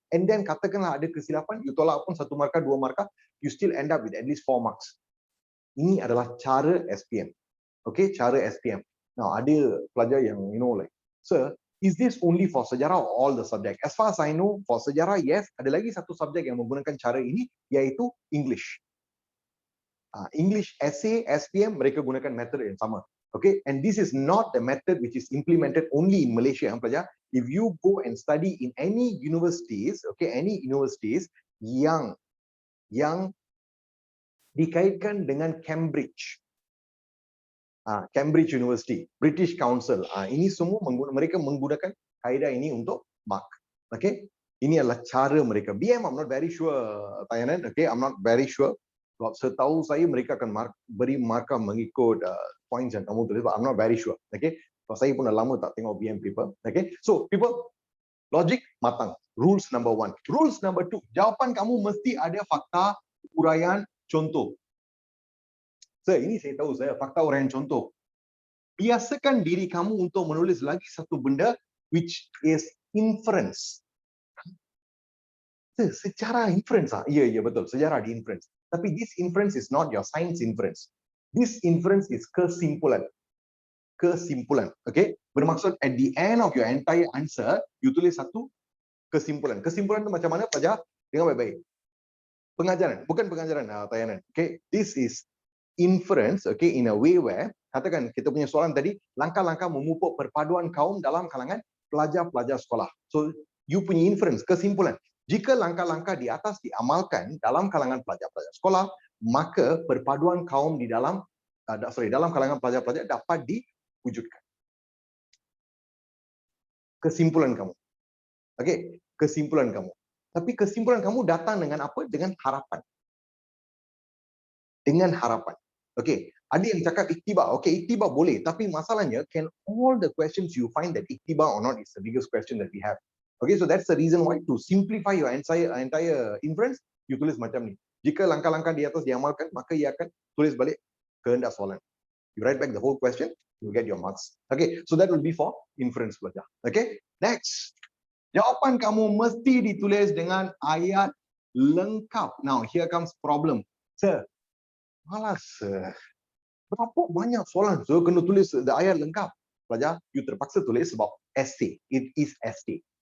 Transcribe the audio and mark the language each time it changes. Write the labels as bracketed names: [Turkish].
[English] And then [Malay] katakanlah ada kesilapan, you tolak pun 1 markah, 2 markah, [English] you still end up with at least 4 marks. [Malay] Ini adalah cara SPM. Okay, cara SPM. [English] Now [Malay] ada pelajar yang [English] sir, is this only for sejarah or all the subject? As far as I know, for sejarah, yes. [Malay] Ada lagi satu subjek yang menggunakan cara ini, yaitu English. English essay, SPM, mereka gunakan method yang sama. [English] Okay, and this is not the method which is implemented only in Malaysia, pelajar. If you go and study in any universities, [Malay] okay, any universities yang dikaitkan dengan Cambridge, Cambridge University, British Council, ini semua mereka menggunakan kaedah ini untuk mark. [English] Okay, [Malay] ini adalah cara mereka. [English] BM, I'm not very sure, Tayanan. Okay, I'm not very sure. [Malay] Sebab setahu saya mereka akan beri markah mengikut points yang kamu tulis, [English] but I'm not very sure. Okay, [Malay] sebab saya pun dah lama tak tengok BM paper. [English] Okay, so people, logic matang. Rules number 1. Rules number 2. [Malay] Jawapan kamu mesti ada fakta, uraian, contoh. Ini saya tahu saya fakta, uraian, contoh. Biasakan diri kamu untuk menulis lagi satu benda [English] which is inference. [Malay] Secara inference ya betul, sejarah di inference. [English] Tapi this inference is not your science inference. This inference is kesimpulan. Kesimpulan, okay? Bermaksud at the end of your entire answer, you [Malay] tulis satu kesimpulan. Kesimpulan itu macam mana, pelajar? Dengar baik-baik. Pengajaran, bukan pengajaran, tayangan. [English] Okay, this is inference, okay, in a way where, [Malay] katakan kita punya soalan tadi, langkah-langkah memupuk perpaduan kaum dalam kalangan pelajar-pelajar sekolah. So, you punya inference, kesimpulan. Jika langkah-langkah di atas diamalkan dalam kalangan pelajar-pelajar sekolah, maka perpaduan kaum di dalam kalangan pelajar-pelajar dapat diwujudkan. Kesimpulan kamu. Okey, kesimpulan kamu. Tapi kesimpulan kamu datang dengan apa? Dengan harapan. Dengan harapan. Okey, ada yang cakap iktibar. [English] Okey, [Malay] iktibar boleh, tapi masalahnya [English] can all the questions you find that iktibar or not is the biggest question that we have. Okay, so that's the reason why to simplify your entire inference, you [Malay] tulis macam ni. Jika langkah-langkah di atas diamalkan, maka ia akan tulis balik kehendak soalan. [English] You write back the whole question, you get your marks. Okay, so that will be for inference belajar. Okay, next. [Malay] Jawapan kamu mesti ditulis dengan ayat lengkap. [English] Now, here comes problem. Sir, malas. [Malay] Berapa banyak soalan? So, kena tulis the ayat lengkap. Pelajar, you terpaksa tulis sebab essay. [English] It is essay.